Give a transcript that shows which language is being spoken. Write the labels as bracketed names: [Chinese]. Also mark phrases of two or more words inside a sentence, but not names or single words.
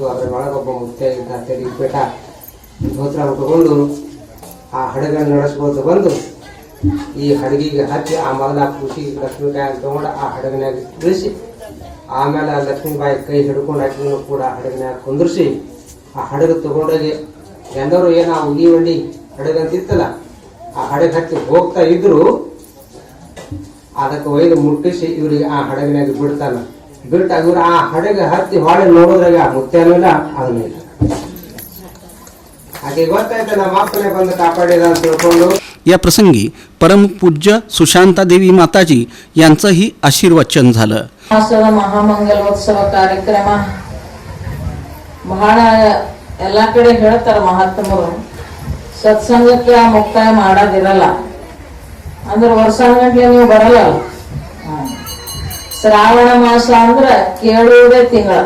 [Kannada] ಅದ್ರ ಒಳಗೊಬ್ಬ ಮುತ್ಯ ಇದ್ದ ತೆಗಿ ಪೇಟ ಧೋತ್ರ ಉಟ್ಕೊಂಡು ಆ ಹಡಗನ್ನು ನಡೆಸ್ಕೊಳ್ತು ಬಂದು ಈ ಹಡಗಿಗೆ ಹಚ್ಚಿ ಆ ಮೊದಲ ಖುಷಿಗೆ ಲಕ್ಷ್ಮೀಕಾಯಿ ತಗೊಂಡು ಆ ಹಡಗನ್ಯಾಗ ಇಳಿಸಿ ಆಮೇಲೆ ಆ ಲಕ್ಷ್ಮೀಬಾಯಿ ಕೈ ಹಿಡ್ಕೊಂಡು ಹಾಕಿನೂ ಕೂಡ ಹಡಗನ್ಯಾಗ ಕುಂದ್ರಿಸಿ ಆ ಹಡಗ ತಗೊಂಡೋಗಿ ಎಲ್ಲರೂ ಏನ ಉಗಿ ಬಂಡಿ ಹಡಗಂತಿತ್ತಲ್ಲ ಆ ಹಡಗ ಹಚ್ಚಿ ಹೋಗ್ತಾ ಇದ್ರು ಅದಕ್ಕೆ ಒಯ್ದು ಮುಟ್ಟಿಸಿ ಇವ್ರಿಗೆ ಆ ಹಡಗನ್ಯಾಗ ಬಿಡ್ತಾನ. ಬಿಟ್ಟ ಇವ್ರು ಆ ಹಡಗ ಹತ್ತಿ ಹೊಳೆ ನೋಡೋದ್ರಾಗ ಆ ಮುತ್ಯಾನೂ ಇಲ್ಲ ಅದನ್ನೂ ಇಲ್ಲ. ಹಾಗೆ ಗೊತ್ತಾಯ್ತು ನಮ್ಮ ಅಪ್ಪನೇ ಬಂದು ಕಾಪಾಡಿದ ಅಂತ ತಿಳ್ಕೊಂಡು. [Marathi] या प्रसंगी परमपूज्य सुशांतादेवी माताजी यांचंही आशीर्वचन झालं. [Kannada] ಮಹಾಮಂಗಲೋತ್ಸವ ಕಾರ್ಯಕ್ರಮ ಬಹಳ ಎಲ್ಲಾ ಕಡೆ ಹೇಳ್ತಾರ ಮಹಾತ್ಮರು, ಸತ್ಸಂಗಕ್ಕೆ ಮುಕ್ತಾಯ ಮಾಡೋದಿರಲ್ಲ ಅಂದ್ರೆ ವರ್ಷಾನ್ಗಟ್ಲೆ ನೀವು ಬರಲ್ಲ. ಶ್ರಾವಣ ಮಾಸ ಅಂದ್ರೆ ಕೇಳುವುದೇ ತಿಂಗಳ.